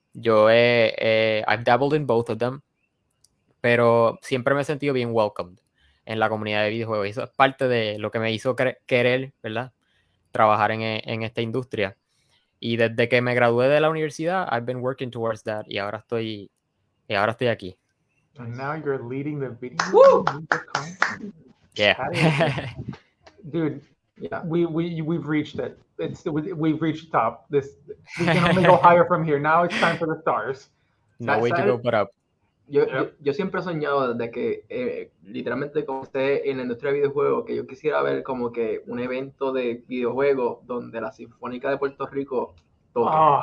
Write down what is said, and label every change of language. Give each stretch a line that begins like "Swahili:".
Spanish: Yo
English: I've dabbled in both of them,
Spanish: pero siempre me he sentido bien welcomed en la comunidad de videojuegos. Y eso es parte de lo que me hizo querer, ¿verdad?, trabajar en esta industria. Y desde que me gradué de la universidad,
English: I've been working towards that,
Spanish: y ahora estoy aquí.
English: And now you're leading the video music conference. Yeah. Dude, Yeah. we've reached it. We've reached the top. We can only go higher from here. Now it's time for the stars. No way to go but up.
Spanish: Yo siempre he soñado desde que literalmente comencé en la industria de videojuegos, que yo quisiera ver como que un evento de videojuegos donde la Sinfónica de Puerto Rico toque.